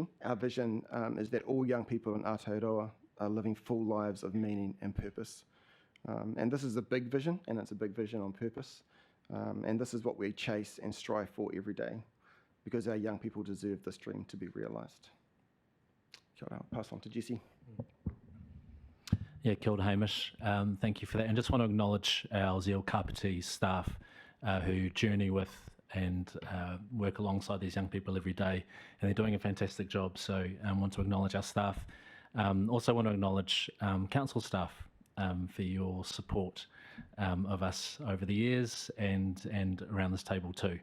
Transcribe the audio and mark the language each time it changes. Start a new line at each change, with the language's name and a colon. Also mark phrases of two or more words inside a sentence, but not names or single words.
English: Our vision is that all young people in Aotearoa are living full lives of meaning and purpose. And this is a big vision, and it's a big vision on purpose. And this is what we chase and strive for every day, because our young people deserve this dream to be realised.
Māori: Kia ora,
English: I'll pass on to Jesse. Yeah,
Māori: kia ora,
English: Hamish. Thank you for that. And just want to acknowledge our Zeal Kapiti staff who journey with and work alongside these young people every day, and they're doing a fantastic job. So I want to acknowledge our staff. Also want to acknowledge council staff for your support of us over the years and around this table too.